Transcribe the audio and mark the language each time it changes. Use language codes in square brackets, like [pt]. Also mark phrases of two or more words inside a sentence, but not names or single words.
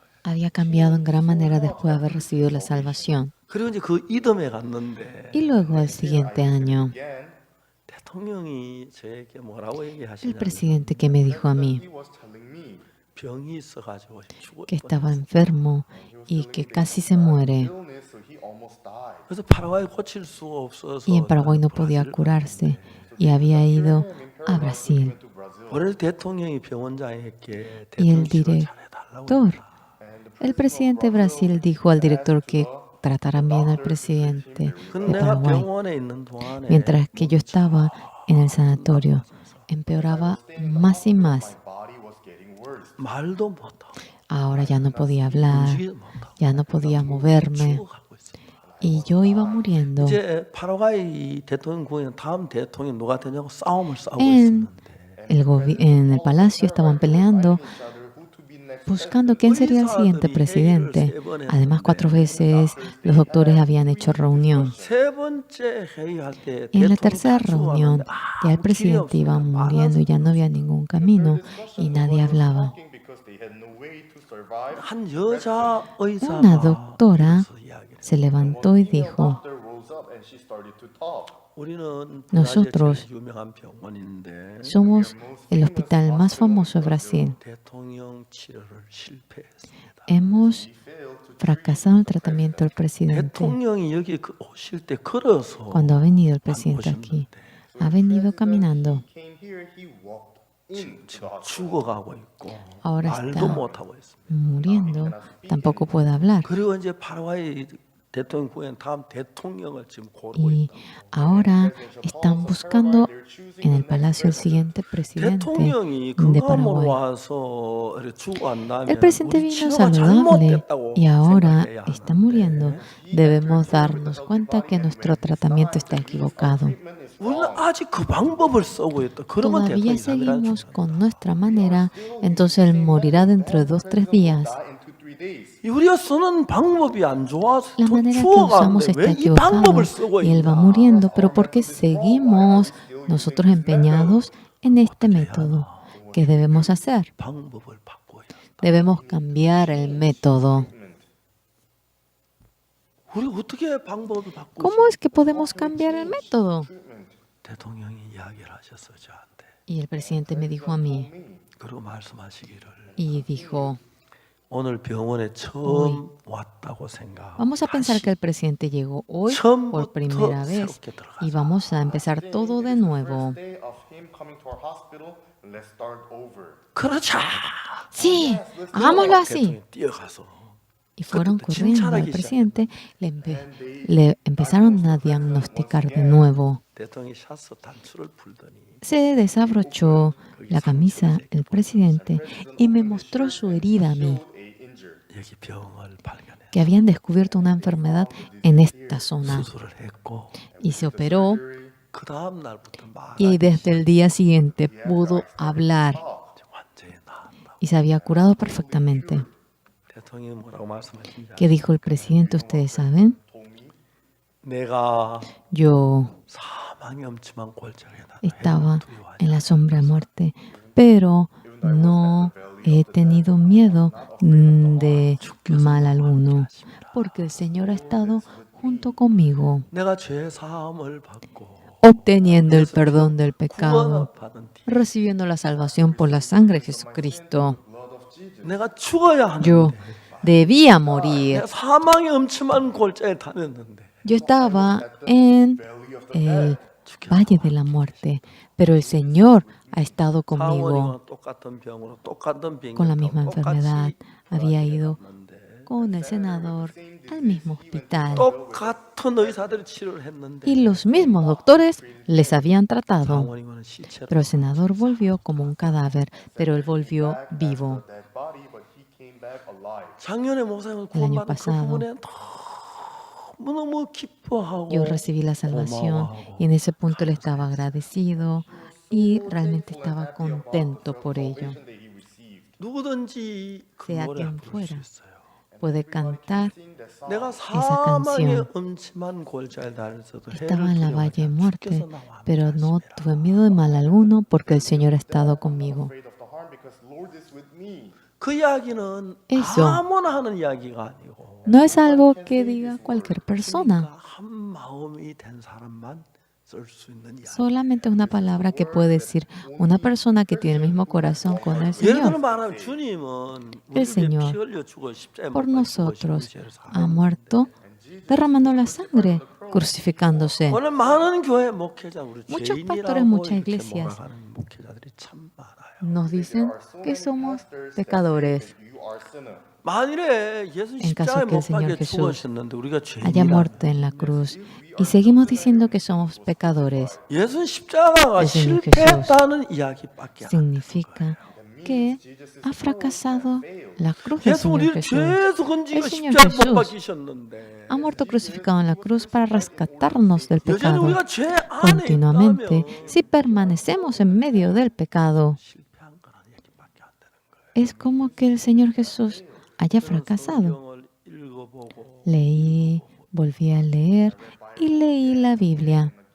[es] Había cambiado en gran manera después de haber recibido la salvación. [ko] 그리고 이제 그 이듬해 갔는데 [es] Y luego, al siguiente año, [en] Again, [ko] 대통령이 저에게 뭐라고 [es] el [ko] 얘기하시냐면 [es] presidente que me dijo a mí [en] he was telling me [ko] 병이 있어가지고 죽을 [es] que estaba [ko] 뻔했어요. [es] enfermo y que casi se muere. [en] illness, so he almost died. [ko] 그래서 파라과이 고칠 수가 없어서 [es] Y en Paraguay no podía [ko] 브라질 [es] curarse y había ido a Brasil. [en] Went to Brazil. [ko] 브라질 대통령이 병원장에게 [es] Y el [ko] 대통령 치료 잘해달라고 [es] director, [ko] 했다. [es] el presidente de Brasil dijo al director que trataran bien al presidente [ko] 근데 [es] de [ko] 내가 [es] Paraguay. [ko] 병원에 있는 동안에 [es] Mientras que yo estaba en el sanatorio, empeoraba más y más. [en] My body was getting worse. [ko] 말도 못하고 [es] Ahora ya no podía hablar, [ko] 움직이지도 못하고 [es] ya no podía moverme [ko] 죽어가고 있습니다. [es] y yo iba muriendo. [ko] 이제 파라과이 대통령 구현 다음 대통령 누가 되냐고 싸움을 싸우고 [es] En [ko] 있었는데 [es] en el palacio estaban peleando, [en] Each other who to be next. [es] buscando quién sería el siguiente presidente. Además, 4 veces los doctores habían hecho reunión. [ko] 세 번째 회의할 때 [es] Y en la [ko] 대통령 [es] tercera [ko] 다 [es] reunión, [ko] 죽어갔는데 [es] ya el [ko] 아무 길이 [es] presidente iba [ko] 없어요. [es] muriendo y ya no había ningún camino y nadie hablaba. [en] Because they had no way to survive. [ko] 한 여자 의사가 [es] Una doctora [ko] 그래서 이야기를 [es] se levantó y dijo, [en] Doctor rose up and she started to talk. [ko] 우리는 [es] Nosotros [ko] 브라질 제일 유명한 병원인데 [es] somos el hospital más famoso de Brasil. [ko] 대통령 치료를 실패했습니다. [es] Hemos fracasado en el tratamiento del presidente. [ko] 대통령이 여기 오실 때 걸어서 [es] Cuando ha venido el presidente aquí, ha venido caminando. [en] Came here, he walked in to the hospital. [ko] 죽어가고 있고 [es] Ahora [ko] 말도 [es] está [ko] 못하고 있습니다. [es] muriendo, tampoco puede hablar. [ko] 그리고 이제 파라과이 대통령 구현 다음 대통령을 지금 고르고 [es] Y [ko] 있다. [es] ahora están buscando en el palacio el siguiente presidente [ko] 대통령이 [es] de [ko] 건강으로 [es] Paraguay. [ko] 와서 이렇게 죽어 안 나면 [es] El presidente [ko] 우리 [es] vino [ko] 치료가 [es] saludable [ko] 잘못됐다고 [es] y ahora [ko] 생각해야 [es] está [ko] 하는데 [es] muriendo. Debemos darnos cuenta que nuestro tratamiento está equivocado. [ko] 우리는 아직 그 방법을 쓰고 있다. 그러면 [es] Todavía [ko] 대통령이 살이라는 [es] seguimos [ko] 줄 [es] con nuestra manera, entonces él morirá dentro de 2-3 días. [en] Die in 2-3 days. [ko] 우리가 쓰는 방법이 안 좋아서 [es] La manera que [ko] 죽어가는데 [es] usamos está [ko] 왜 이 [es] equivocada [ko] 방법을 쓰고 [es] y él va [ko] 있나? [es] muriendo, pero porque seguimos nosotros empeñados en este método. ¿Qué debemos hacer? [ko] 방법을 바꿔야 한다. [es] Debemos cambiar el método. [ko] 우리 어떻게 방법을 바꾸지? [es] ¿Cómo es que podemos cambiar el método? [ko] 대통령이 이야기를 하셨어 저한테. [es] Y el presidente me dijo a mí, [ko] 그리고 말씀하시기를 [es] y dijo, [ko] 오늘 병원에 처음 왔다고 생각. [es] vamos a pensar que el presidente llegó hoy por primera vez y vamos a empezar todo de nuevo. [en] First day of him coming to our hospital, let's start over. [ko] 그렇죠. [es] Sí, hagámoslo así. [ko] 대통령이 뛰어가서 [es] Y fueron corriendo al presidente, le empezaron a diagnosticar de nuevo. [ko] 대통령이 샷서 단추를 풀더니 [es] Se desabrochó la camisa el presidente y me mostró su herida a mí, [ko] 여기 병을 발견해 [es] que habían descubierto una enfermedad en esta zona. [ko] 수술을 했고 [es] Y se operó [ko] 그 다음 날부터 [es] y desde el día siguiente pudo hablar [ko] 완전히 나았다. [es] y se había curado perfectamente. [ko] 대통령이 뭐라고 말씀하신지 [es] ¿Qué dijo el presidente? ¿Ustedes saben? [ko] 내가 [es] Yo [ko] 사망의 엄침한 골짜기에 [es] estaba en la sombra de muerte, pero no he tenido miedo de mal alguno, porque el Señor ha estado junto conmigo, [ko] 내가 죄 사함을 받고 [es] obteniendo el perdón del pecado, [ko] 구원을 받은 뒤 [es] recibiendo la salvación por la sangre de Jesucristo. [ko] 내가 죽어야 [es] Yo [ko] 하는데 [es] debía morir. [ko] 내가 사망의 엄침한 골짜기에 다녔는데 [es] Yo estaba en el valle de la muerte, pero el Señor ha estado conmigo. [ko] 상원이와 똑같은 병으로 똑같은 병이 [es] Con la misma enfermedad. Había ido con el senador al mismo hospital [ko] 똑같은 의사들이 치료를 했는데 [es] y los mismos doctores les habían tratado. [ko] 상원이와는 시체로 [es] Pero el senador volvió como un cadáver, pero él volvió vivo. [en] Dead body, but he came back alive. [ko] 작년에 목사님을 [es] El año [ko] 구원받은 그 [es] pasado. [ko] 부분에 너무너무 기뻐하고 [es] Yo recibí la salvación y en ese punto él estaba agradecido y realmente estaba contento por ello. [ko] 네, 누구든지 그 [es] Sea [ko] 노래를 [es] quien [ko] 부를 수 [es] fuera. [ko] 있어요. [es] Puede cantar. [ko] 내가 [es] esa [ko] 사망의 [es] canción. [ko] 엄침한 골짜기에 다녔어도 [es] Estaba en la valle de muerte, [ko] 주께서 나와 [es] pero no tuve miedo de mal alguno porque el Señor ha estado conmigo. [en] Afraid of the harm because Lord is with me. [ko] 그 이야기는 [es] Eso. [ko] 아무나 하는 이야기가 아니고 [es] No es algo que diga cualquier persona, [ko] 그러니까 한 마음이 된 사람만 쓸 수 있는 이야기. [es] solamente es una palabra que puede decir una persona que tiene el mismo corazón con el [ko] 예를 들어 [es] Señor. [ko] 말하면 주님은 [es] El [ko] 우리를 [es] Señor, [ko] 피 흘려 죽어 십자가에 [es] Por [ko] 못 박혀 죽으시고 [es] nosotros [ko] 죄를 [es] ha [ko] 사하는 [es] muerto derramando la sangre, crucificándose. [ko] 오늘 많은 교회 목회자 우리 [es] Muchos [ko] 죄인이라고 [es] pastores, muchas [ko] 이렇게 [es] iglesias [ko] 몰아가는 목회자들이 참 많아요. [es] Nos dicen que somos pecadores. [en] You are sinner. [ko] 만일에 예수 [es] En caso [ko] 십자가에 [es] que el [ko] 못 [es] Señor [ko] 박혀 [es] Jesús [ko] 죽으셨는데 우리가 [es] haya [ko] 죄인이라 [es] muerto en la cruz y seguimos diciendo que somos pecadores, [ko] 예수 십자가가 [es] El Señor [ko] 실패했다는 이야기밖에 안 [es] significa que ha fracasado la cruz del [ko] 예수 [es] Señor [ko] 우리를 [es] Jesús. [ko] 죄에서 건지고 [es] El Señor [ko] 십자가에 못 [es] Jesús [ko] 박히셨는데 [es] Ha muerto crucificado en la cruz para rescatarnos del [ko] 여전히 [es] pecado [ko] 우리가 죄 안에 [es] continuamente. [ko] 있다면 [es] Si permanecemos en medio del pecado, [ko] 실패한 거라는 얘기밖에 안 되는 거예요. [es] es como que el Señor Jesús haya fracasado. [ko] 성경을 읽어보고 [es] Leí, volví a leer y leí la Biblia.